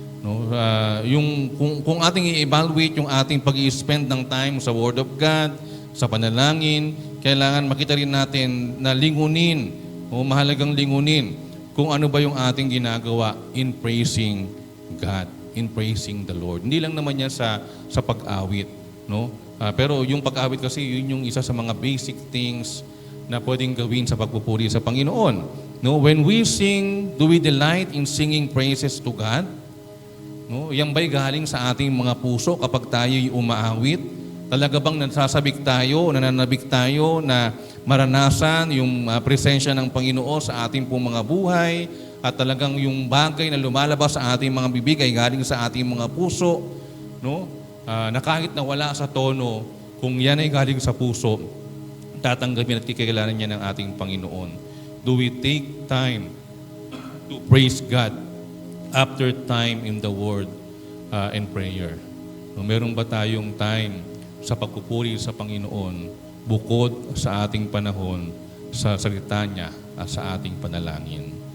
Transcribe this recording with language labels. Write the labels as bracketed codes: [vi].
[tl] No, kung ating i-evaluate yung ating pag-i-spend ng time sa Word of God, sa panalangin, kailangan makita rin natin na lingunin o mahalagang lingunin kung ano ba yung ating ginagawa [en] in praising God, in praising the Lord. [tl] Hindi lang naman yan sa pag-awit, no? Pero yung pag-awit kasi yun yung isa sa mga [en] basic things [tl] na pwedeng gawin sa pagpupuri sa Panginoon. [en] No, when we sing, do we delight in singing praises to God? [tl] No, yan ba'y galing sa ating mga puso kapag tayo'y umaawit? Talaga bang nagsasabik tayo, nananabik tayo na maranasan yung presensya ng Panginoon sa ating pong mga buhay at talagang yung bagay na lumalabas sa ating mga bibig ay galing sa ating mga puso, no? Na kahit na wala sa tono, kung yan ay galing sa puso, tatanggapin at kikilalanin niya ng ating Panginoon. [en] Do we take time to praise God after time in the Word and prayer? [tl] No, meron ba tayong time sa pagpupuri sa Panginoon bukod sa ating panahon sa salita niya at sa ating panalangin?